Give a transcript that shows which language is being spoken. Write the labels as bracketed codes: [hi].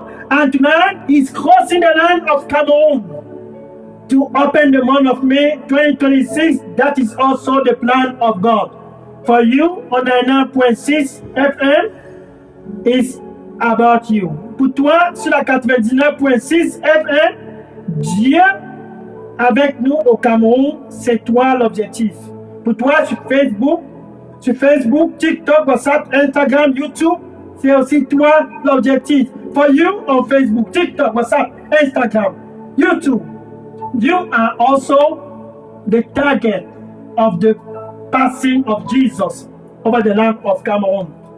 [en] And tonight he's crossing the land of Cameroon to open the month of May 2026. That is also the plan of God. For you, on 99.6 FM is about you. [fr] Pour toi, sur la 99.6 FM, Dieu avec nous au Cameroun, c'est toi l'objectif. Pour toi, sur Facebook, TikTok, WhatsApp, Instagram, YouTube, c'est aussi toi l'objectif. [en] For you on Facebook, TikTok, WhatsApp, Instagram, YouTube, you are also the target of the passing of Jesus over the land of Cameroon.